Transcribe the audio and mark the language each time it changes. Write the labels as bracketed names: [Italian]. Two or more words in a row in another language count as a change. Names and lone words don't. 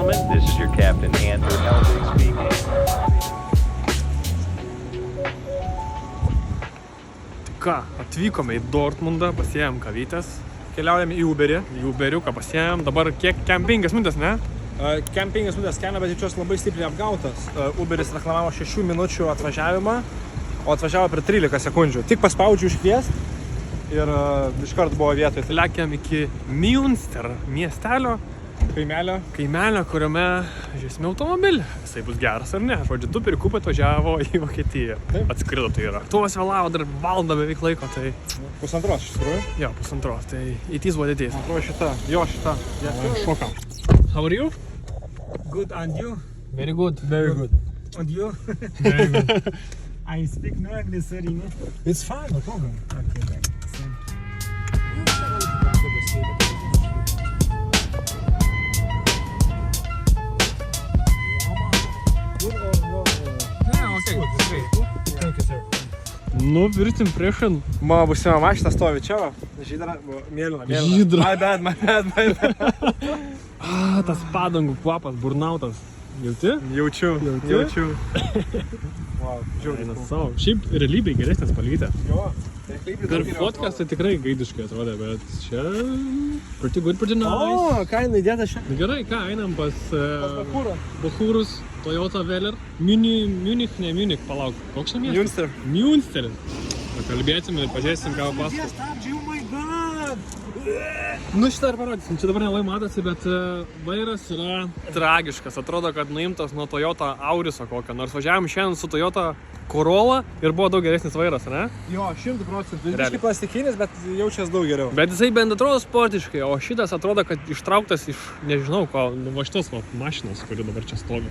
[English] This is your captain, Andrew Eldridge speaking. [Lithuanian] Ką, atvykome į Dortmundą, pasiėmėm kavytės, keliaujame į Uberį, Uberiuką pasiėmėm, dabar kiek, 5 minutės, ne? 5 minutės kelio, bet jaučiuosi labai stipriai apgautas. Uberis reklamavo 6 minučių atvažiavimą, o atvažiavo per 13 sekundžių. Tik paspaudžiu iškviest ir iškart buvo vietoje. Tai lekiam iki Münster miestelio, kaimelio, kuriame žiūrėsime automobilį. Jisai bus geras ar ne? Žodžiu, du perikupai atvažiavo į Vokietiją. Atskrido tai yra. Tuvas vėlavo dar valandą beveik laiko, tai... Pusantros, iš tikrųjų? Jo, pusantros, tai [English] it is what it is. [Lithuanian] Atrodo šita. Šokam. [English] How are you? Good, and you? Very good. Very good. And you? Very good. I speak no English, sorry, no? It's fine, no problem. Okay, then. Thank you, sir. Nu, first impression. [Lithuanian] Mano būsima mašina stovi čia, va. Žydra, mėlyna. Žydra. [English] My bad. [Lithuanian] Tas padangų kvapas, burnautas. Jauti? Jaučiu. Wow, Eina savo. Šiaip realybėj geresnė spalvytė. Jo. Per fotkas tai tikrai gaidiškai atrodė, bet čia [English] pretty good, pretty nice. [Lithuanian] O, ką jinai dėta šią? Gerai, ką, einam pas Bachūrą. Bachūrus, Toyota Veller. Munich, palauk. Koks čia miestas? Münsteris. Pakalbėsim ir pažiūrėsim, ką pasakos. Stabdžiai, oh my god! Nu šitą ir parodysim, čia dabar nelabai matosi, bet vairas yra tragiškas. Atrodo, kad nuimtas nuo Toyota Auriso kokio. Nors važiavom šiandien su Toyota Corolla ir buvo daug geresnis vairas, ne? Jo, 100%. Realiai. Visiškai plastikinis, bet jaučias daug geriau. Bet jisai bent atrodo sportiškai, o šitas atrodo, kad ištrauktas iš, nežinau, ko, va šitos mašinos, kuri dabar čia stovi.